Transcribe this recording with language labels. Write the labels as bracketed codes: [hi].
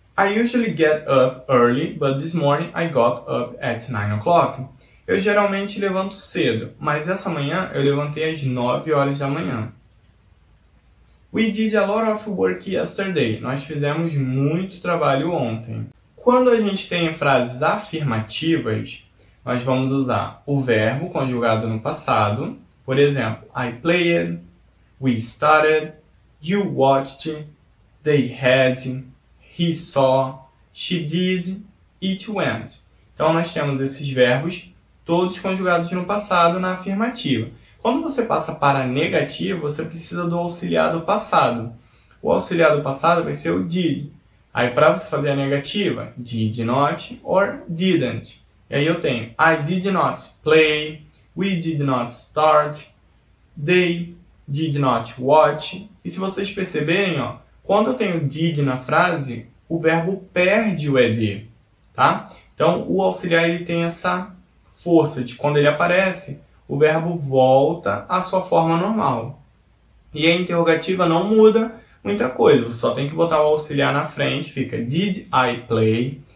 [en] I usually get up early, but this morning I got up at 9 o'clock. [pt] Eu geralmente levanto cedo, mas essa manhã eu levantei às 9 horas da manhã. [en] We did a lot of work yesterday. [pt] Nós fizemos muito trabalho ontem. Quando a gente tem frases afirmativas, nós vamos usar o verbo conjugado no passado. Por exemplo, [en] I played, we started, you watched, they had, he saw, she did, it went. [pt] Então nós temos esses verbos todos conjugados no passado na afirmativa. Quando você passa para a negativa, você precisa do auxiliar do passado. O auxiliar do passado vai ser o did. Aí para você fazer a negativa, [en] did not or didn't. [pt] E aí eu tenho [en] I did not play, we did not start, they did not watch. [pt] E se vocês perceberem, ó, quando eu tenho did na frase, o verbo perde o ed, tá? Então, o auxiliar ele tem essa força de quando ele aparece, o verbo volta à sua forma normal. E a interrogativa não muda muita coisa, você só tem que botar o auxiliar na frente, fica [en] Did I play?